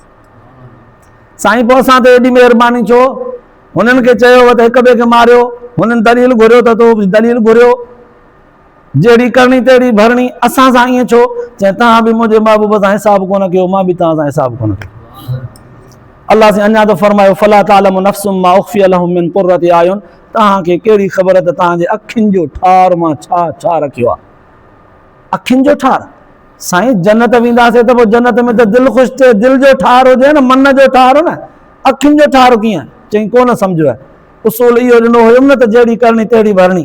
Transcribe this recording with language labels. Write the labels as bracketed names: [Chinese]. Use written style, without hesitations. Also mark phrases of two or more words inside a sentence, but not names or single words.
[Sindhi] साईं पोइ असां ते एॾी महिरबानी छो? हुननि खे चयो त हिक ॿिए खे मारियो, हुननि दलील घुरियो त तो दलील घुरियो, जहिड़ी करणी तहिड़ी भरणी। असां सां ईअं छो? चए तव्हां बि मुंहिंजे महबूब सां हिसाब कोन कयो, मां बि तव्हां सां हिसाब कोन कयो। अल्लाह से अञा त फरमायो [Arabic] فلا تعلم نفس ما أخفي لهم من قرة أعين, [Sindhi] तव्हांखे कहिड़ी ख़बर त तव्हांजे अखियुनि जो ठार मां छा छा रखियो आहे। अखियुनि जो ठार, साईं जन्नत वेंदासीं त पोइ जन्नत में त दिलि ख़ुशि थिए, दिलि जो ठार हुजे न, मन जो ठार हो न, अखियुनि जो ठार कीअं? चई कोन सम्झो आहे, उसूल इहो ॾिनो हुयुमि न त जहिड़ी करणी तहिड़ी भरणी।